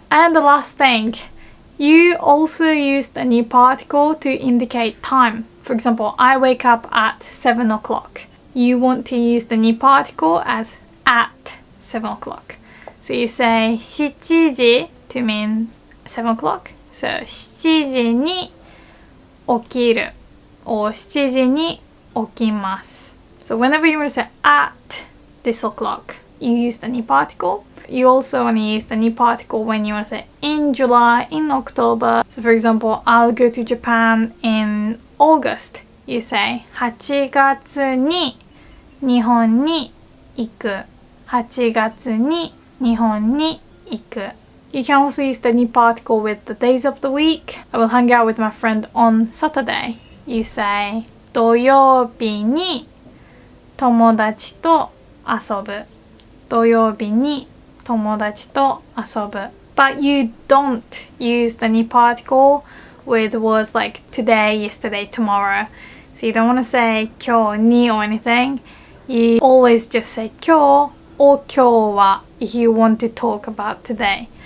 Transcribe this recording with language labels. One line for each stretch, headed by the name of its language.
English: And the last thing, you also use the に particle to indicate time. For example, I wake up at 7 o'clock. You want to use the に particle as at 7 o'clock. So you say 7時 to mean 7 o'clock. So
Japanese: 7時に起きる
English: or
Japanese: 7時に起きます.
English: So whenever you want to say at this o'clock, you use the に particle. You also want to use the に particle when you want to say in July, in October. So for example, I'll go to Japan in August. You say
Japanese: 8月に日本に行く. 8月に日本に行く.
English: You can also use the に particle with the days of the week. I will hang out with my friend on Saturday. You say
Japanese: 土曜日に友達と遊ぶ. 土曜日に友達と遊ぶ.
English: But you don't use the に particle with words like today, yesterday, tomorrow. So you don't want to say 今日に or anything. You always just say 今日 or 今日は if you want to talk about today.